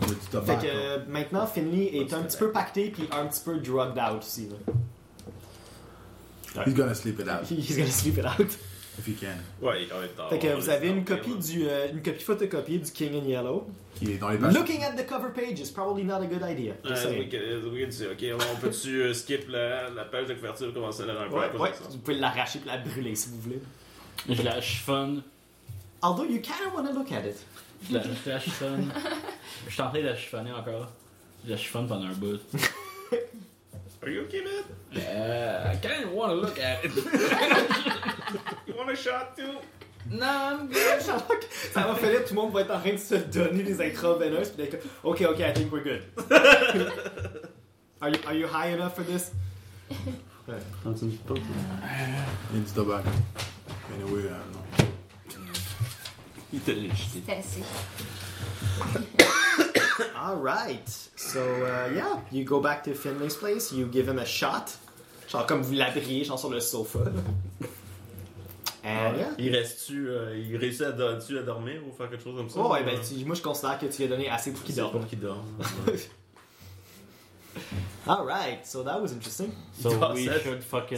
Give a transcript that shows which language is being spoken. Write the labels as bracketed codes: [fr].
[fr] Tabac, fait que quoi. Maintenant, Finley est un tabac. Petit peu pacté puis un petit peu [en] drugged out [fr] aussi. Là. [en] He's gonna sleep it out. He's gonna sleep it out. If he can. [fr] Ouais, il doit être fait que vous avez une copie du, une copie photocopiée du King in Yellow. Qui est dans les pages. [en] Looking at the cover page is probably not a good idea. [fr] On peut-tu skip la page de couverture et commencer à la rencontrer? Ouais, vous pouvez l'arracher et la brûler si vous voulez. Je la chiffonne. [en] Although you kind of want to look at it. [fr] Je la chiffonne. Je suis en train de la chiffonner encore. Je la chiffonne pendant un bout. [en] Are you okay, man? I kind of want to look at it. You want a shot, too? No, I'm good. [fr] Sherlock, ça va, Philippe, tout le monde va être en train de se donner des intraveineuses, puis d'être comme, [en] OK, OK, I think we're good. Are you high enough for this? [fr] Prends une petite pause. Il y a du tabac. Anyway, non. Il te l'a jeté. C'est assez. [en] All right. So, yeah, you go back to Finley's place, you give him a shot. [fr] Genre comme vous l'abriez, genre sur le sofa. [en] And, yeah. [fr] Il reste-tu, il réussit à dormir ou faire quelque chose comme ça? Oh, ouais, ben, moi je considère que tu lui as donné assez pour qu'il dorme. Pour qu'il dorme. [en] All right, so that was interesting. So we should fucking